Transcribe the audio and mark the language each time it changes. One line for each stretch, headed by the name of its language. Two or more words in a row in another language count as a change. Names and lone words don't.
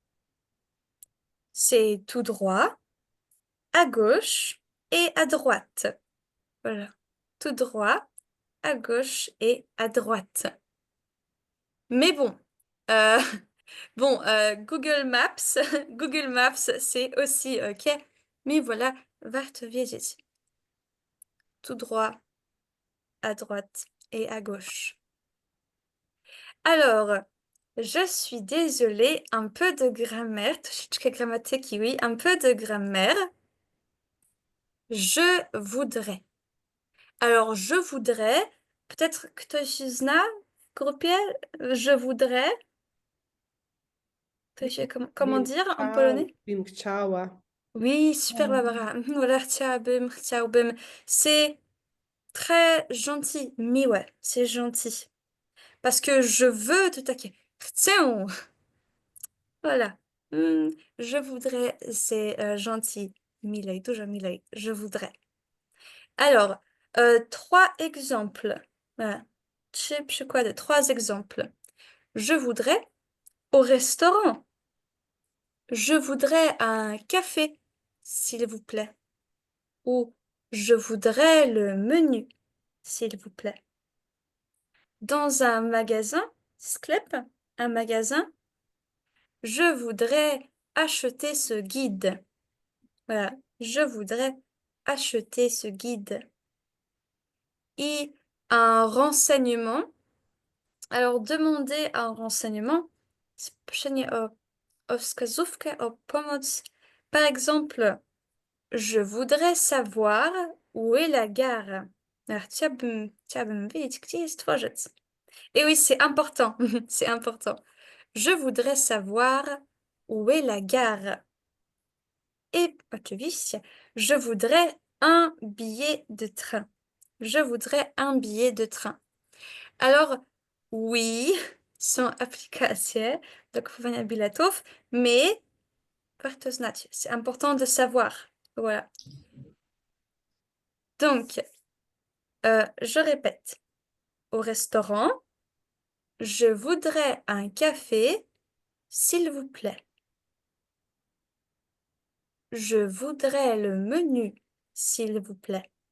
French: C'est tout droit, à gauche et à droite. Voilà. Tout droit, à gauche et à droite. Mais bon, Google Maps, Google Maps, c'est aussi ok. Mais voilà,
Polish: warto wiedzieć.
French: Tout droit, à droite et à gauche. Alors, je suis désolée, un peu de grammaire,
Polish: troszeczkę grammatyki,
French: oui, un peu de grammaire. Je voudrais. Alors, je voudrais, peut-être
Polish: ktoś zna w grupie,
French: je voudrais. Comment dire en polonais?
Polish: Bym chciała.
French: Oui, super Barbara. Voilà,
Polish: chciałabym, chciałbym.
French: C'est très gentil, miłe, c'est gentil. Parce que je veux,
Polish: to takie chcę.
French: Voilà. Je voudrais, c'est gentil.
Polish: Milej, dużo milej.
French: Je voudrais. Alors, 3 exemples. Voilà.
Polish: 3 przykłady, 3 exemples.
French: Je voudrais au restaurant. Je voudrais un café, s'il vous plaît. Ou je voudrais le menu, s'il vous plaît. Dans un magasin, sklep, un magasin, je voudrais acheter ce guide. Voilà, je voudrais acheter ce guide. Et un renseignement. Alors, demander un renseignement, c'est
Polish: proszenie o wskazówkę, o pomoc.
French: Par exemple, je voudrais savoir où est la gare. Alors,
Polish: chciałabym wiedzieć, gdzie jest dworzec.
French: Et oui, c'est important, c'est important. Je voudrais savoir où est la gare. Et oczywiście, je voudrais un billet de train. Je voudrais un billet de train. Alors, oui,
Polish: są aplikacje do kupowania biletów, mais warto znać.
French: C'est important de savoir. Voilà. Donc, je répète. Au restaurant, je voudrais un café, s'il vous plaît. Je voudrais le menu, s'il vous plaît.